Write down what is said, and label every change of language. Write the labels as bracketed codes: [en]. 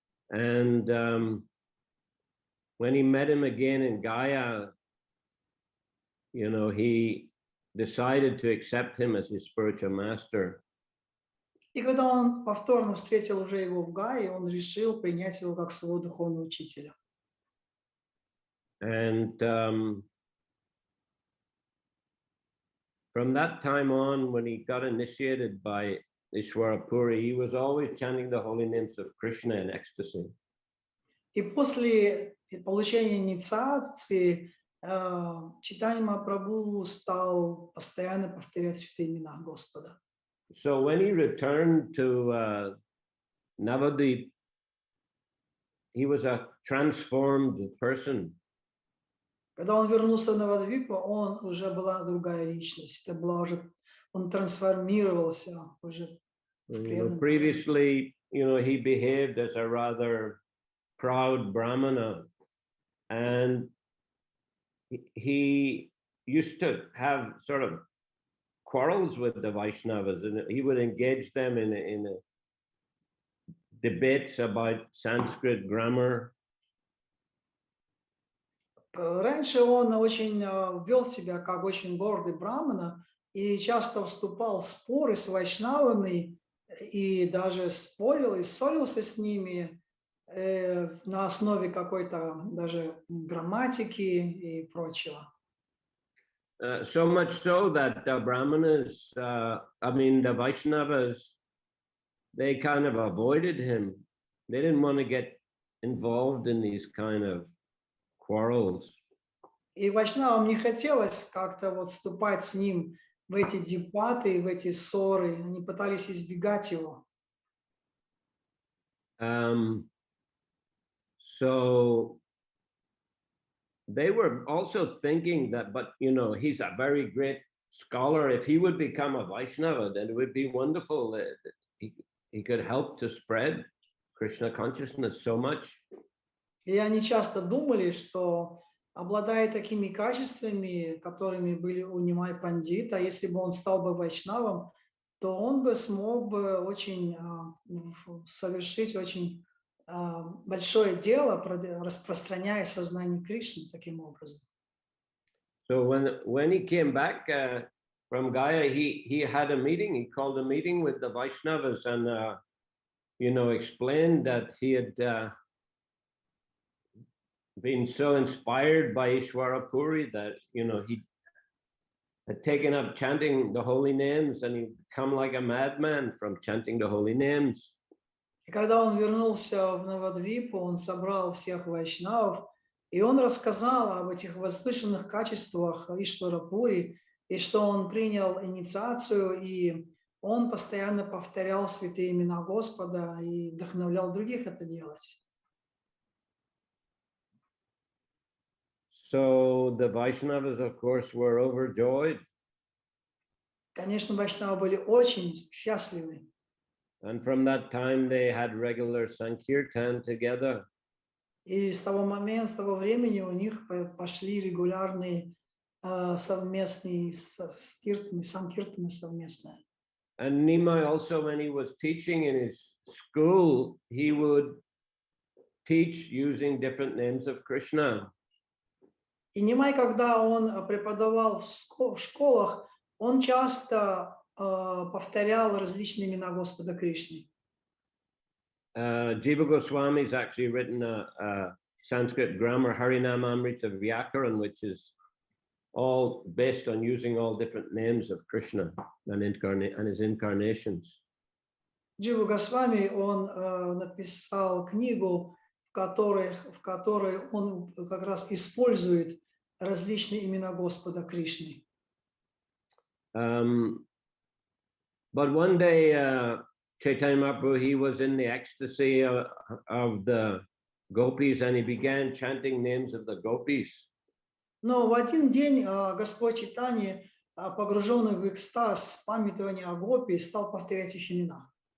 [en] And when he met him again in Gaya, you know, he decided to accept him as his spiritual master. [ru] И когда он повторно встретил уже его в Гае, он решил принять его как своего духовного учителя. [en] And from that time on, when he got initiated by Ishwara Puri, he was always chanting the holy names of Krishna in ecstasy. [ru] И после получения инициации Чайтанья Махапрабху стал постоянно повторять святые имена Господа. [en] So when he returned to Navadvip, he was a transformed person. [ru] Когда он вернулся в Навадвипу, он уже была другая личность. Это была уже, он трансформировался уже в преданном. [en] Previously, you know, he behaved as a rather proud Brahmana, and he used to have sort of quarrels with the Vaishnavas, and he would engage them in debates about Sanskrit grammar. [ru] Раньше он очень вел себя как очень гордый брамана и часто вступал в споры с вайшнавами и даже спорил и ссорился с ними на основе какой-то даже грамматики и прочего. [en] So much so that the Brahmanas, the Vaishnavas, they kind of avoided him. They didn't want to get involved in these kind of quarrels. [ru] И вайшнавам не хотелось как-то вот вступать с ним в эти дебаты, в эти ссоры. Они пытались избегать его. [en] So they were also thinking that, but you know, he's a very great scholar. If he would become a Vaishnava, then it would be wonderful. He could help to spread Krishna consciousness so much. [ru] И они часто думали, что, обладая такими качествами, которыми были у Нимай Пандита, если бы он стал бы вайшнавом, то он бы смог бы очень совершить очень большое дело, распространяя сознание Кришны таким образом. [en] So when he came back from Gaya, he had a meeting. He called a meeting with the Vaishnavas and explained that he had been so inspired by Ishwara Puri that he had taken up chanting the holy names, and he'd become like a madman from chanting the holy names. [ru] И когда он вернулся в Навадвипу, он собрал всех вайшнавов, и он рассказал об этих возвышенных качествах Иштвара Пури, и что он принял инициацию, и он постоянно повторял святые имена Господа и вдохновлял других это делать. [en] So the Vaishnavas, of course, were overjoyed. [ru] Конечно, вайшнавы были очень счастливы. [en] And from that time, they had regular Sankirtan together. [ru] И с того времени у них пошли регулярные совместные санкиртаны совместные. [en] And Nimai also, when he was teaching in his school, he would teach using different names of Krishna. [ru] И Нимай, когда он преподавал в школах, он часто повторял различные имена Господа Кришны. [en] Jiva Goswami has actually written a Sanskrit grammar, Harinamamrita Vyakaran, which is all based on using all different names of Krishna and his incarnations. [ru] Джива Госвами, он написал книгу, в которой он как раз использует различные имена Господа Кришны. [en] But one day, Chaitanya Mahaprabhu, he was in the ecstasy of the gopis, and he began chanting names of the gopis. [ru] Но в один день Господь Чайтанья, погруженный в экстаз памятования о гопи, стал повторять их имена.